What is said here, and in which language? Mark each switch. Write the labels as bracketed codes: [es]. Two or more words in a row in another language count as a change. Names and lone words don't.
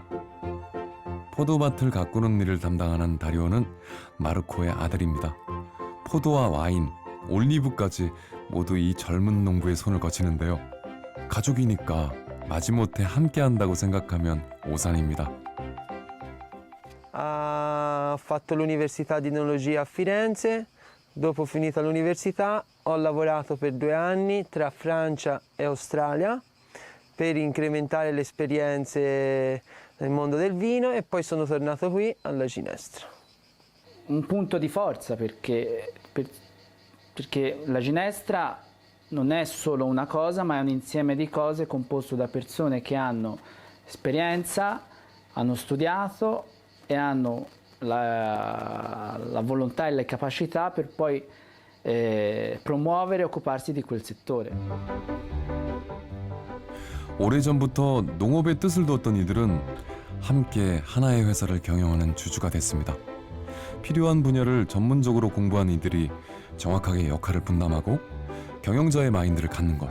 [ko] 포도밭을 가꾸는 일을 담당하는 다리오는 마르코의 아들입니다. 포도와 와인, 올리브까지 모두 이 젊은 농부의 손을 거치는데요. 가족이니까 마지못해 함께한다고 생각하면 오산입니다. [it] Ho fatto l'università di enologia a Firenze. Dopo finita l'università ho lavorato per 2 anni tra Francia e Australia per incrementare le esperienze nel mondo del vino e poi sono tornato qui alla Ginestra. Un punto di forza perché la Ginestra non è solo una cosa, ma è un insieme di cose composto da persone che hanno esperienza, hanno studiato e hanno la volontà e le capacità per poi promuovere e occuparsi di quel settore. [ko] 오래전부터 농업의 뜻을 뒀던 이들은 함께 하나의 회사를 경영하는 주주가 됐습니다. 필요한 분야를 전문적으로 공부한 이들이 정확하게 역할을 분담하고 경영자의 마인드를 갖는 것.